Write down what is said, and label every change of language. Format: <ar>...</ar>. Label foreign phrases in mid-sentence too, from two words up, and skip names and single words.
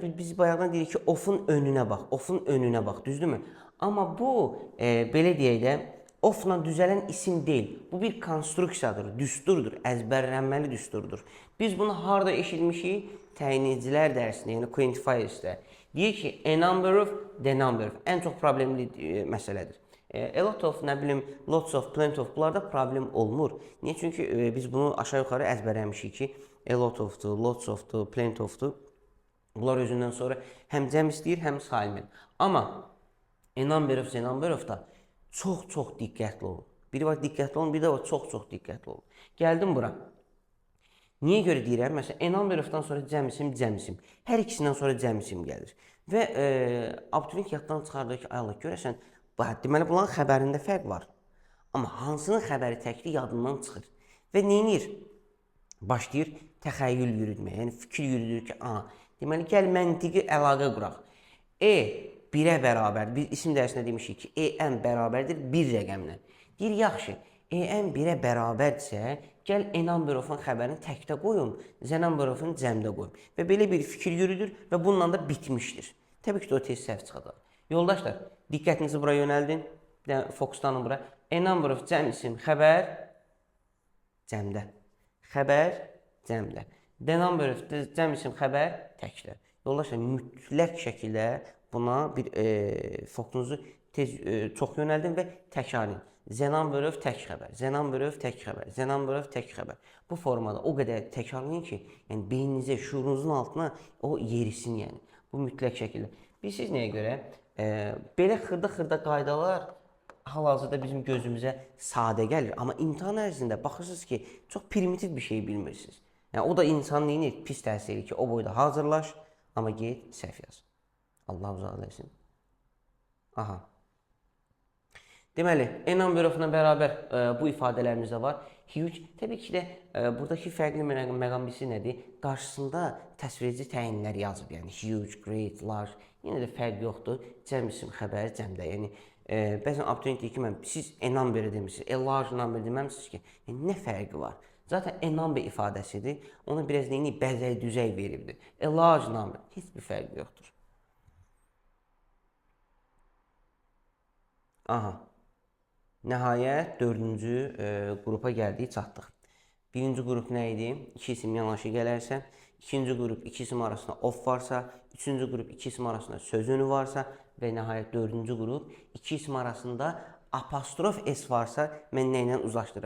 <az>Biz bayaqdan deyirik ki, ofun önünə bax, ofun önünə bax, düzdürmü? Amma bu, belə deyək də, ofla düzələn isim deyil. Bu bir konstruksiyadır, düsturdur, əzbərlənməli düsturdur. Biz bunu harada eşitmişik? Təyinləyicilər dərsində, yəni quantifiersdə. Deyir ki,</az> <en>a number of, the number of.</en> <az>Ən çox problemli məsələdir.</az> <en>A lot of,</en> <az>nə bilim,</az> <en>lots of, plenty of,</en> <az>bunlarda problem olmur. Niyə? Çünki biz bunu aşağı yuxarı əzbərləmişik ki,</az> <en>a lot of'dur, lots of'dur, plenty of'dur.</en> <az>Bunlar özündən sonra həm cəm istəyir, həm salimdir. Amma</az> <en>a number of, the number of</en> <az>da çox diqqətli olun. Biri var diqqətli olun, bir də var çox diqqətli olun. Gəldim bura. Niyə görə deyirəm? Məsələn,</az> <en>a number of-dan</en> <az>sonra cəm isim. Hər ikisindən sonra cəm isim gəlir. Və abituriyent yaddan çıxardır ki, ayalıq görəsən, deməli, bunların xəbərində fərq var. Amma hansının xəbəri təkli yadından çıxır. Və neyinir? Başlayır təxəyyül yürütməyə. Yəni, fikir yürüdür ki, deməli, gəl məntiqi əlaqə quraq. Birə bərabər, biz isim dərsində demişik ki, EN bərabərdir bir rəqəmlə. Deyir, yaxşı, EN birə bərabərdirsə, gəl</az> <en>a number of-un</en> <az>xəbərini təkdə qoyun,</az> <en>z number of-un</en> <az>cəmdə qoyun. Və belə bir fikir yürüdür və bununla da bitmişdir. Təbii ki, o tez səhv çıxacaq. Yoldaşlar, diqqətinizi bura yönəldin, fokuslanın bura.</az> <en>A number of</en> <az>cəm isim, xəbər cəmdə. Xəbər cəmdə.</az> <en>The number of</en> <az>cəm isim, xəbər təkdə. Yoldaşlar, mütləq şəkildə buna bir fokusunuzu çox yönəldin və təkrarlayın.</az> <en>Z number of</en> <az>tək xəbər,</az> <en>Z number of</en> <az>tək xəbər,</az> <en>Z number of</en> <az>tək xəbər. Bu formada o qədər təkrarlayın ki, yəni beyninizə, şuurunuzun altına o yerisin, yəni. Bu mütləq şəkildə. Bilirsiniz nəyə görə? Belə xırda qaydalar hal-hazırda bizim gözümüzə sadə gəlir. Amma imtahan ərzində baxırsınız ki, çox primitiv bir şey bilmirsiniz. Yəni, o da insan neyini pis təsir edir ki, o boyda hazırlaş, amma get səhv yaz. Allah uzaq eləsin. Deməli,</az> <en>a number of-la</en> <az>bərabər bu ifadələrimiz də var. Huge, təbii ki də buradakı fərqli məqam bilsi nədir? Qarşısında təsvirici təyinlər yazıb, yəni</az> <en>huge, great, large.</en> <az>Yenə də fərq yoxdur. Cəm isim, xəbər, cəmdə. Yəni, bəzən abituriyent deyir ki, siz</az> <en>a number</en> <az>demişsiniz,</az> <en>a large number</en> <az>deməmişsiniz ki, nə fərqi var? Zaten</az> <en>a number</en> <az>ifadəsidir. Ona biraz neyini bəzək düzək veribdir.</az> <en>A large number.</en> <az>Heç bir fərqi yoxdur. Aha. Nəhayət 4-cü qrupa gəldik, çatdıq. Birinci qrup nə idi? 2 isim yanaşı gələrsə, ikinci qrup 2 isim arasında of varsa, üçüncü qrup 2 isim arasında söz önü varsa və nəhayət 4-cü qrup 2 isim arasında apostrof s varsa, mən nə ilə uzlaşdırıram?</az>